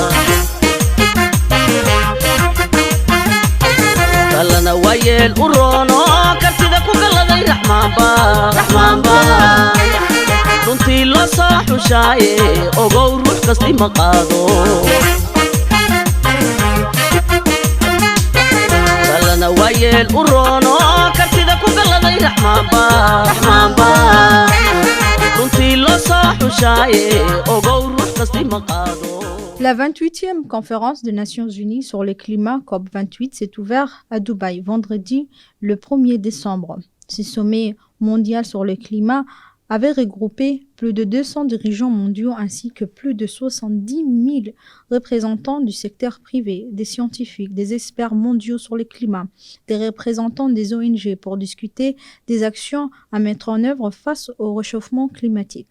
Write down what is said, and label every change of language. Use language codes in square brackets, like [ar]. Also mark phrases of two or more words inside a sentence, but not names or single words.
[so] kalana waayeel u roono kartida ku galladay raxmaanba runtii loo soo xushaaye ogow ruux kasti ma qaado kalana waayeel u roono kartida ku galladay raxmaanba runtii loo soo xushaaye ogow ruux kasti ma qaado. [fr] La 28e conférence des Nations Unies sur le climat COP28 s'est ouverte à Dubaï vendredi le 1er décembre. Ce sommet mondial sur le climat avait regroupé plus de 200 dirigeants mondiaux ainsi que plus de 70 000 représentants du secteur privé, des scientifiques, des experts mondiaux sur le climat, des représentants des ONG pour discuter des actions à mettre en œuvre face au réchauffement climatique.